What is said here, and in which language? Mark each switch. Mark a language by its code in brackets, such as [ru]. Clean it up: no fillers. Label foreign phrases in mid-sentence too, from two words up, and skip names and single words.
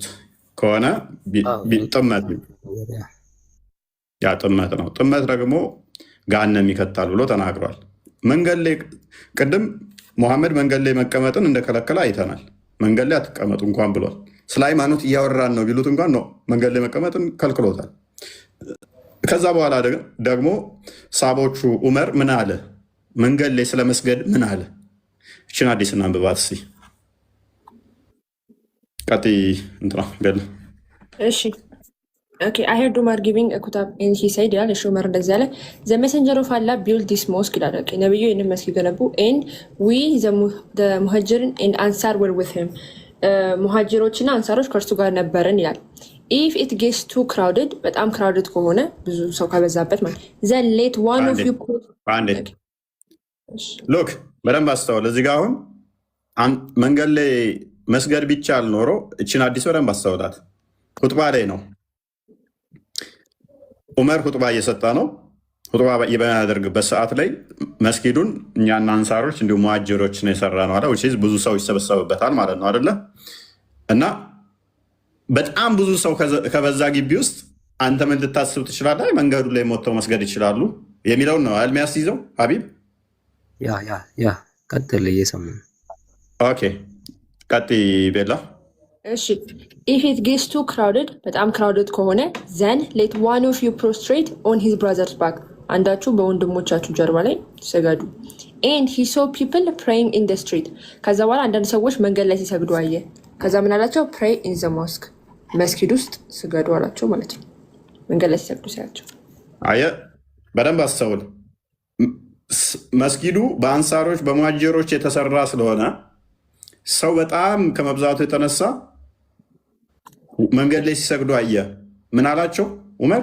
[am] ከሆነ ጥመት ነው። ያ ጥመት ነው። ጥመት ደግሞ ገሃነም ይከታል ብሎ ተናግሯል። መንገድ ላይ ቅድም ሙሐመድ መንገድ ላይ መቀመጥን እንደከለከለ አይተናል። መንገድ ላይ አትቀመጡ እንኳን ብሏል። ስለ ሃይማኖት እያወራን ነው ቢሉት እንኳን ነው መንገድ ላይ መቀመጥን ከልክሎታል። ከዛ በኋላ ደግሞ ሳቦቹ ዑመር ምን አለ? መንገድ ላይ ስለ መስገድ ምን አለ? እችን አዲስ እናንብባት እስኪ። ቀጥይ እንትና ገለ [en] እሺ Okay, I heard Umar giving a kutab and he said, "Yeah, Umar [am] እንደዚህ አለ [en] the messenger of Allah built this mosque [am] ይላል። ነብዩ ይህንን መስጊድ ገነቡ [en] and we the muhajirin and ansar were with him [am] ሙሃጅሮችና አንሳሮች ከእርሱ ጋር ነበርን ይላል። [en] if it gets too crowded [am] በጣም crowded ከሆነ ብዙ ሰው ከበዛበት ማለት [en] then let one of you [am] look በደንብ አስተውል። እዚህ ጋር አሁን መንገድ ላይ መስገድ ቢቻል ኖሮ እችን አዲስ በደንብ አስተውላት። ሁጥባ ላይ ነው ዑመር ሁጥባ እየሰጠ ነው። ሁጥባ በሚያደርግበት ሰዓት ላይ መስጊዱን እኛና አንሳሮች እንዲሁም ሙሃጅሮች ነው የሰራ ነው አለ። ብዙ ሰው ይሰበሰብበታል ማለት ነው አይደለ? እና በጣም ብዙ ሰው ከበዛ ግቢ ውስጥ አንተ ምን ልታስብ ትችላለህ? መንገዱ ላይ ሞተው መስገድ ይችላሉ የሚለውን ነው የሚያስይዘው። ሀቢብ ያ ቀጥል፣ እየሰማን ኦኬ፣ ቀጥይ ቤላ። [en] እሺ if it gets too crowded [am] በጣም crowded ከሆነ [en] then let one of you prostrate on his brother's back [am] አንዳችሁ በወንድሞቻችሁ ጀርባ ላይ ሰገዱ [en] and he saw people praying in the street [am] ከዛ በኋላ አንዳንድ ሰዎች መንገድ ላይ ሲሰግዱ አየ። ከዛ ምን አላቸው? [en] pray in the mosque [am] መስጊድ ውስጥ ስገዱ አላቸው ማለት ነው። መንገድ ላይ ሲሰግዱ ሲያቸው አየ። በደንብ አስተውል። መስጊዱ በአንሳሮች በሙሃጅሮች የተሰራ ስለሆነ ሰው በጣም ከመብዛቱ የተነሳ መንገድ ላይ ሲሰግዱ አየ። ምን አላቸው ዑመር?